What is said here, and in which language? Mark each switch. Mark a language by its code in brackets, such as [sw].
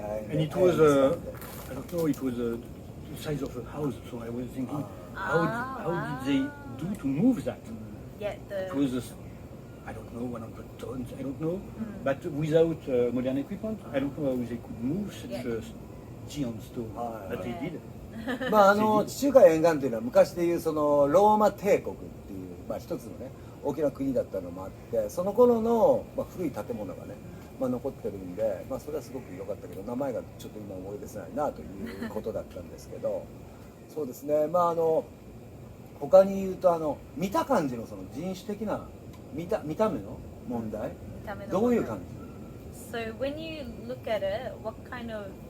[en] And it was, I don't know, it was the size of a house. So I was thinking, how did they do to move that? Yeah. It was, I don't know, 100 tons, I don't know. But without modern equipment, I don't know how they could move such a giant stone. But they did. [ja] まあ地中海沿岸というのは昔でいうそのローマ帝国っていうまあ一つのね大きな国だったのもあって、その頃のまあ古い建物がねまあ残ってるんで、まあそれはすごく良かったけど名前がちょっと今思い出せないなということだったんですけど、そうですね。まあ他に言うと見た感じのその人種的な見た目の問題、どういう感じ？ [en] So when you look at it, what kind of